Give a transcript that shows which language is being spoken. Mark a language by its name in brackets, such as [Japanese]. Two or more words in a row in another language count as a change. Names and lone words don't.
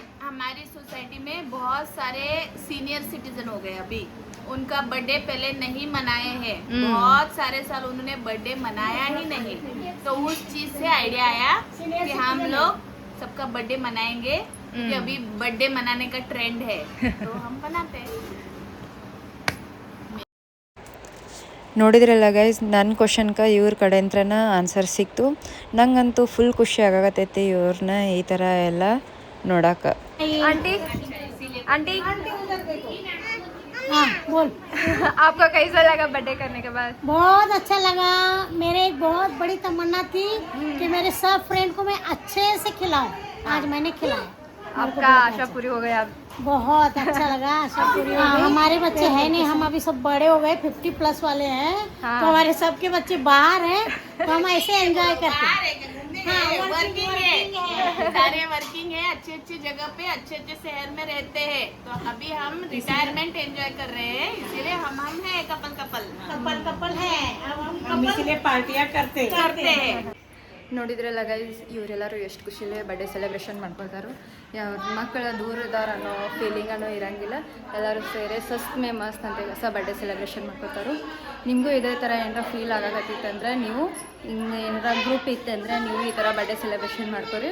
[Hindi] हमारी सोसाइटी में बहुत सारे [English] senior citizen [Hindi] हो गए अभी, उनका बर्थडे पहले नहीं मनाए हैं, बहुत सारे साल उन्होंने बर्थडे मनाया ही नहीं, तो उस चीज से आइडिया आया कि हम लोग सबका बर्थडे मनाएंगे क्योंकि अभी बर्थडे मनाने का ट्रेंड है, तो हम बनाते हैं। [Kannada] ನೋಡಿದ್ರಲ್ಲ ಗೈಸ್, ನನ್ನ ಕ್ವಶನ್ಗೆ ಇವ್ರ ಕಡೆಯಿಂದನ ಆನ್ಸರ್ ಸಿಕ್ತು. ನಂಗಂತೂ ಫುಲ್ ಖುಷಿ ಆಗಕತ್ತೈತಿ ಇವ್ರನ್ನ ಈ ಥರ ಎಲ್ಲ ನೋಡಕ್ಕೆ. [English] ಆಂಟಿ आंटी [Hindi] हाँ बोल। आपको कैसा लगा बर्थडे करने के बाद? बहुत अच्छा लगा। मेरे एक बहुत बड़ी तमन्ना थी कि मेरे सब फ्रेंड को मैं अच्छे से खिलाऊं, आज मैंने खिलाया। आपका आशा पूरी हो गई? आप बहुत अच्छा लगा, आशा पूरी हो गई। हमारे बच्चे हैं नहीं, हम अभी सब बड़े हो गए, 50+ वाले हैं, तो हमारे सबके बच्चे बाहर हैं, तो हम ऐसे एंजॉय करते हैं। वर्किंग है, सारे वर्किंग है, अच्छे अच्छे जगह पे अच्छे अच्छे शहर में रहते हैं, तो अभी हम [English] retirement enjoy [Hindi] कर रहे हैं, इसीलिए हम है कपल है, अब हम इसीलिए पार्टियां करते हैं। [Kannada] ನೋಡಿದ್ರಲ್ಲ ಗೈಸ್, ಇವರೆಲ್ಲರೂ ಎಷ್ಟು ಖುಷಿಲೇ [English] birthday celebration [Kannada] ಮಾಡ್ಕೊಳ್ತಾರೋ. ಯಾವ ಮಕ್ಕಳ ದೂರ ಇದಾರ ಅನ್ನೋ ಫೀಲಿಂಗ್ ಅನ್ನೋ ಇರಂಗಿಲ್ಲ, ಎಲ್ಲರೂ ಸೇರಿ [Hindi] सस्त में मस्त [Kannada] ಅಂತ ಹೊಸ [English] birthday celebration [Kannada] ಮಾಡ್ಕೊತಾರೋ. ನಿಮಗೂ ಇದೇ ಥರ ಏನಾರ ಫೀಲ್ ಆಗಕತ್ತಿತ್ತಂದ್ರೆ ನೀವು ಏನಾರ ಗ್ರೂಪ್ ಇತ್ತಂದ್ರೆ ನೀವು ಈ ಥರ [English] birthday celebration [Kannada] ಮಾಡ್ಕೊರಿ.